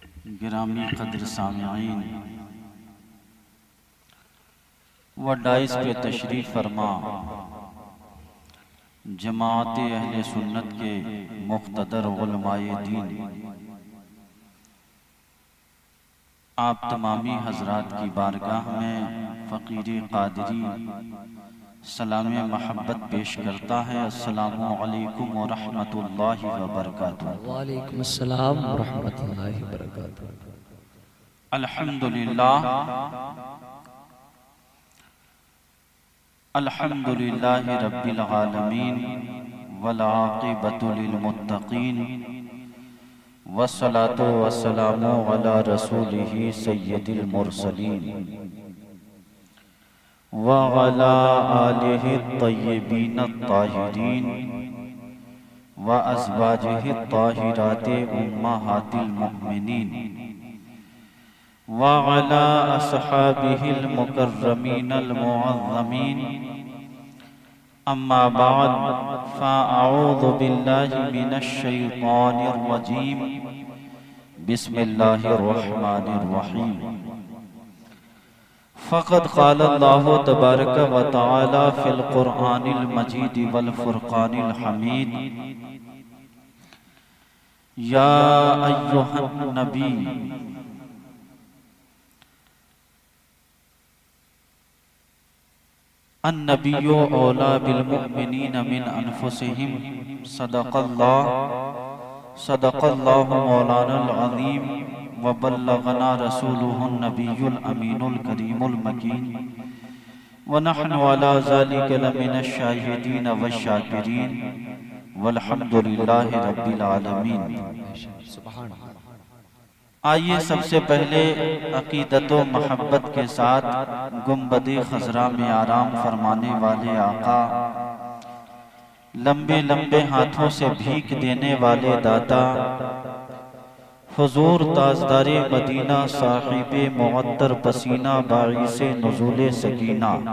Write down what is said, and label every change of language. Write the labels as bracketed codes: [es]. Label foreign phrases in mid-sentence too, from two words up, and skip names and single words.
[ur] گرامی قدر سامعین و ڈائس پہ تشریف فرما جماعت اہل سنت کے مقتدر علمائے دین، آپ تمامی حضرات کی بارگاہ میں فقیر قادری سلام محبت پیش کرتا ہے. [ar] السلام عليكم ورحمة الله وبركاته. وعليكم السلام ورحمة الله وبركاته. الحمد لله الحمد لله رب العالمين والعاقبة للمتقين والصلاة والسلام على رسوله سيد المرسلين وعلى آله الطيبين الطاهرين وأزواجه الطاهرات أمهات المؤمنين وعلى أصحابه المكرمين المعظمين. أما بعد فأعوذ بالله من الشيطان الرجيم. بسم الله الرحمن الرحيم. فقد قال الله تبارك وتعالى في القرآن المجيد والفرقان الحميد. يا أيها النبي النبي أولى بالمؤمنين من أنفسهم صدق الله مولانا العظيم وبلغنا رسوله النبي الأمين الكريم المكين ونحن على ذلك لمن الشاهدين والشاكرين والحمد لله رب العالمين. [ur] آئیے سب سے پہلے عقیدت و محبت کے ساتھ گنبد خضریٰ میں آرام فرمانے والے آقا, لمبے لمبے ہاتھوں سے بھیک دینے والے داتا، حضور تاجدار مدینہ صاحب معطر پسینہ باعث نزول سکینہ,